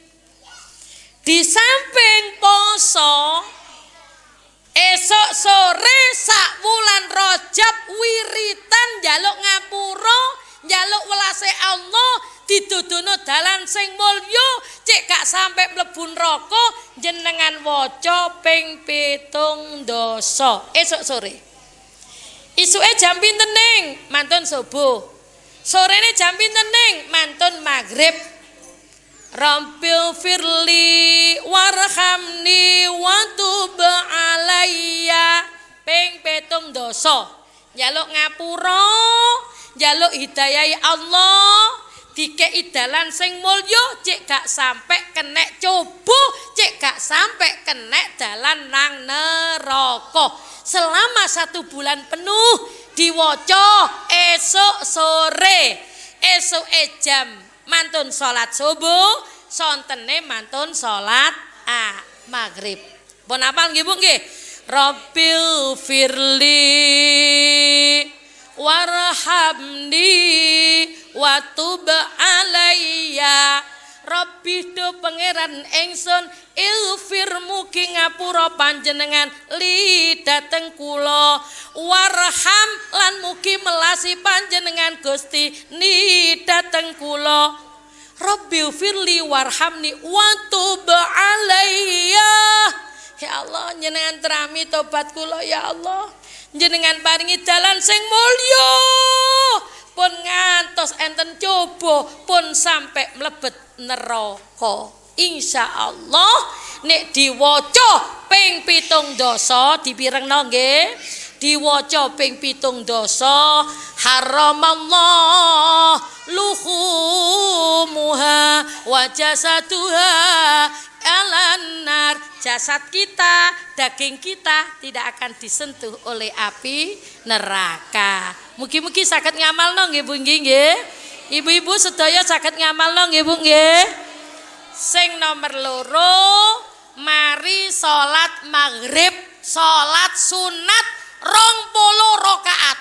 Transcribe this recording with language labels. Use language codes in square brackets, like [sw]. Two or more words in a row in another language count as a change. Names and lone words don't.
[jv] Di samping poso esok sore sak wulan Rajab wiritan njaluk ngapura, njaluk welase Allah, didudono dalan sing mulya, cek gak sampe mlebu neraka jenengan waca ping 7 dosa esok sore. Isuke jam pinten ning? Mantun subuh. Sorene jam pinten ning? Mantun maghrib. [ar] ربّ اغفر لي وارحمني وتب عليّ ping 7 dosa. [jv] Njaluk ngapura, njaluk hidayahi Allah, dikei dalan sing mulya, cek gak sampe kenek coba, cek gak sampe kenek dalan nang neraka. [id] Selama 1 bulan penuh [jv] diwaca esok sore, esok jam mantun salat subuh, sontene mantun salat maghrib. Pun apal nggih Bu nggih? [ar] ربّ اغفر لي وارحمني وتب عليّ. [jv] Rabbi do pangeran ingsun ilfir mugi ngapura panjenengan li dateng kula, warham lan mugi melasi panjenengan Gusti ni dateng kula. [ar] ربّ اغفر لي وارحمني وتب عليّ. يا الله, [jv] jenengan terami tobat kula [ar] يا الله. [jv] Jenengan paringi dalan sing mulya. Pun ngantos enten coba pun sampai mlebet neraka. Insyaallah nek diwaca ping 7 dosa dipirengno nggih. Diwaca ping 7 dosa [ar] حرّم الله لحومها وجسدها على النار. [id] Jasad kita, daging kita tidak akan disentuh oleh api neraka. [jv] Mugi-mugi saged ngamalno nggih Bu nggih. Ibu-ibu sedaya saged ngamalno nggih Bu nggih. Sing nomor 2, mari salat maghrib, salat sunat 20 rakaat.